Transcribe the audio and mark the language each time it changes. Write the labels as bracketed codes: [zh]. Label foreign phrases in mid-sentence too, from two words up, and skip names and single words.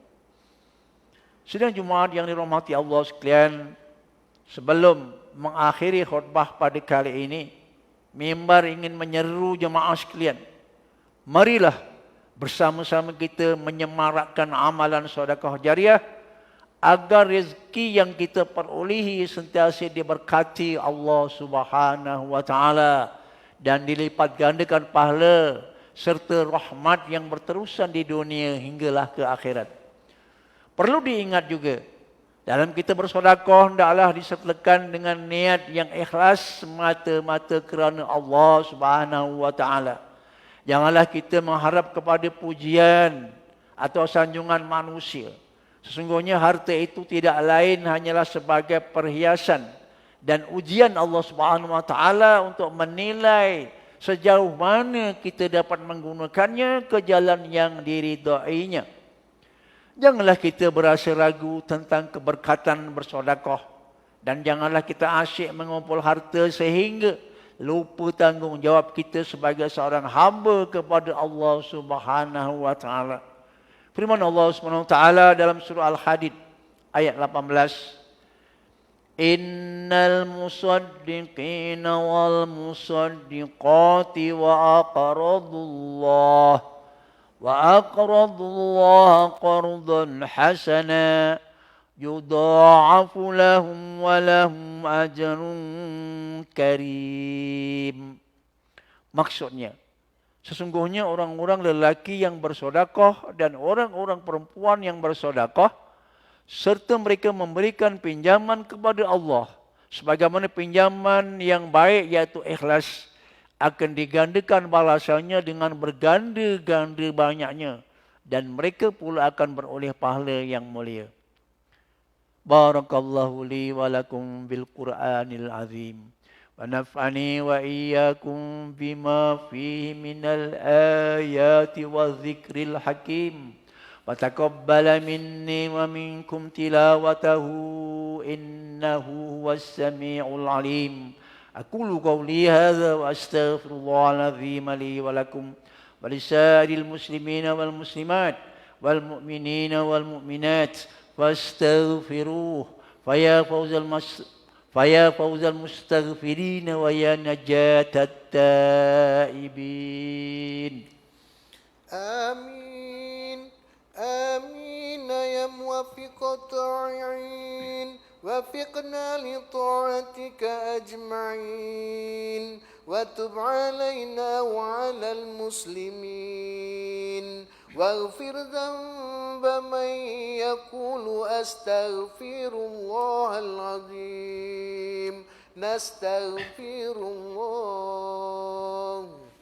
[ms] Sidang Jumaat yang dirahmati Allah sekalian, sebelum mengakhiri khutbah pada kali ini, mimbar ingin menyeru jemaah sekalian, marilah bersama-sama kita menyemarakkan amalan sedekah jariah agar rezeki yang kita perolehi sentiasa diberkati Allah [ar] سبحانه وتعالى [ms] dan dilipat gandakan pahala serta rahmat yang berterusan di dunia hinggalah ke akhirat. Perlu diingat juga, dalam kita bersedekah hendaklah disertakan dengan niat yang ikhlas semata-mata kerana Allah [ar] سبحانه وتعالى. [ms] Janganlah kita mengharap kepada pujian atau sanjungan manusia. Sesungguhnya harta itu tidak lain hanyalah sebagai perhiasan dan ujian Allah [ar] سبحانه وتعالى [ms] untuk menilai sejauh mana kita dapat menggunakannya ke jalan yang diridainya. Janganlah kita berasa ragu tentang keberkatan bersedekah, dan janganlah kita asyik mengumpul harta sehingga lupa tanggungjawab kita sebagai seorang hamba kepada Allah [ar] سبحانه وتعالى. [ms] Firman Allah [ar] سبحانه وتعالى [ms] dalam surah Al-Hadid ayat 18, [ar] إن المصدقين والمصدقات وأقرضوا الله قرضا حسنا يضاعف لهم ولهم أجر كريم. [ms] Maksudnya, sesungguhnya orang-orang lelaki yang bersedekah dan orang-orang perempuan yang bersedekah serta mereka memberikan pinjaman kepada Allah sebagaimana pinjaman yang baik iaitu ikhlas akan digandakan balasannya dengan berganda-ganda banyaknya dan mereka pula akan beroleh pahala yang mulia. [ar] بارك الله لي ولكم بالقرآن العظيم. ونفعني وإياكم بما فيه من الآيات والذكر الحكيم. وتقبل مني ومنكم تلاوته إنه هو السميع العليم. أقول قولي هذا وأستغفر الله العظيم لي ولكم ولسائر المسلمين والمسلمات والمؤمنين والمؤمنات فاستغفروه فيا فوز المستغفرين ويا نجاة التائبين. آمين. آمين يا موفق الطائعين. وفقنا لطاعتك أجمعين وتب علينا وعلى المسلمين واغفر ذنب من يقول أستغفر الله العظيم نستغفر الله.